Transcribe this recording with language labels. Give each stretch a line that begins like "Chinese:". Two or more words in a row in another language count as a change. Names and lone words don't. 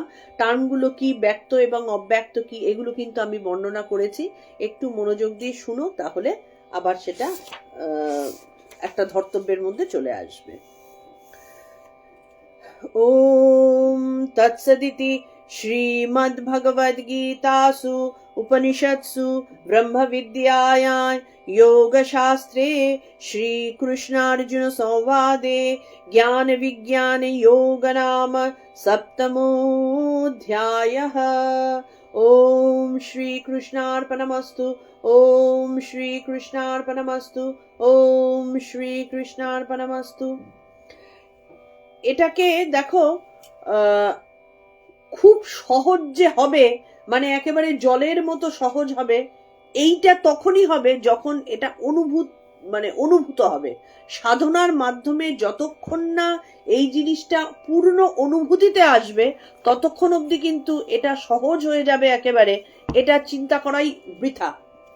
Bangla: টার্মগুলো কি, ব্যক্ত এবং অব্যক্ত কি, এগুলো কিন্তু আমি বর্ণনা করেছি। একটু মনোযোগ দিয়ে শুনো, তাহলে আবার সেটা একটা ধর্তব্যের মধ্যে চলে আসবে।
Sanskrit: ওম তৎসদিতি শ্রীমদ্ভগবদ্গীতাসু उपनिषत्सु ब्रह्मविद्यायां योगशास्त्रे श्रीकृष्णार्जुन संवादे ज्ञानविज्ञानयोग नाम 7मोऽध्यायः। ओम श्रीकृष्णार्पणमस्तु, ओम श्रीकृष्णार्पणमस्तु, ओम श्रीकृष्णार्पणमस्तु।
Bangla: এটাকে দেখো খুব সহজ যে হবে, মানে একেবারে জলের মতো সহজ হবে, এইটা তখনই হবে যখন এটা অনুভূত হবে। সাধনার মাধ্যমে যতক্ষণ না এই জিনিসটা পূর্ণ অনুভূতিতে আসবে, ততক্ষণ অবধি কিন্তু এটা সহজ হয়ে যাবে একেবারে, এটা চিন্তা করাই বৃথা।